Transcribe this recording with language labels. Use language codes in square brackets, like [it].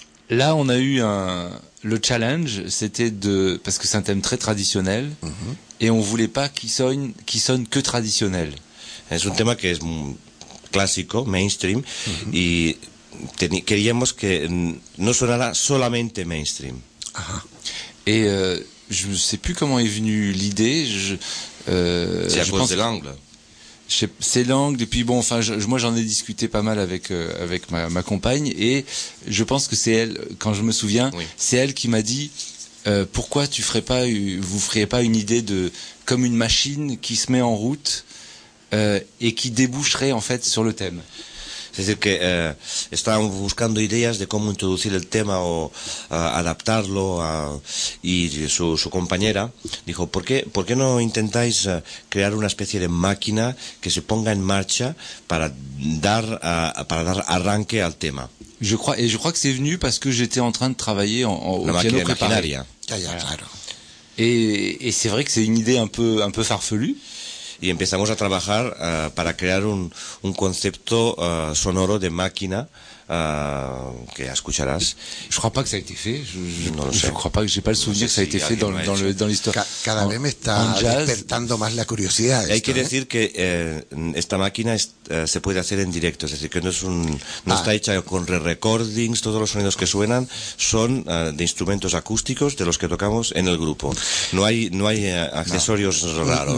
[fr] Là, on a eu le challenge, c'était de, parce que c'est un thème très traditionnel, mm-hmm. Et on voulait pas qu'il sonne que traditionnel. [es] Es un tema que es clásico, mainstream, mm-hmm. Y queríamos que no sonara solamente mainstream. Ajá. [fr] Et je ne sais plus comment est venue l'idée. C'est à cause de l'angle. C'est l'angle. Et puis bon, enfin, moi j'en ai discuté pas mal avec avec ma compagne. Et je pense que c'est elle, quand je me souviens, c'est elle qui m'a dit pourquoi tu ferais pas, vous feriez pas une idée de comme une machine qui se met en route et qui déboucherait en fait sur le thème. C'est-à-dire que [es] estábamos buscando ideas de cómo introducir el tema o adaptarlo a, y su compañera dijo, ¿por qué no intentáis crear una especie de máquina que se ponga en marcha para dar arranque al tema? [fr] Je crois que c'est venu parce que j'étais en train de travailler en la piano [es] maquinaria. Ya, claro. [fr] Et c'est vrai que c'est une idée un peu farfelue. [es] Y empezamos a trabajar para crear un concepto sonoro de máquina que escucharás. [fr] Je crois pas que ça a été fait. Je crois pas, j'ai pas le souvenir que ça a été fait dans l'histoire. [es] Cada vez me está despertando más la curiosidad. Hay que decir que esta máquina se puede hacer en directo, es decir, que no está hecha con re-recordings, todos los sonidos que suenan son de instrumentos acústicos de los que tocamos en el grupo. No hay accesorios raros.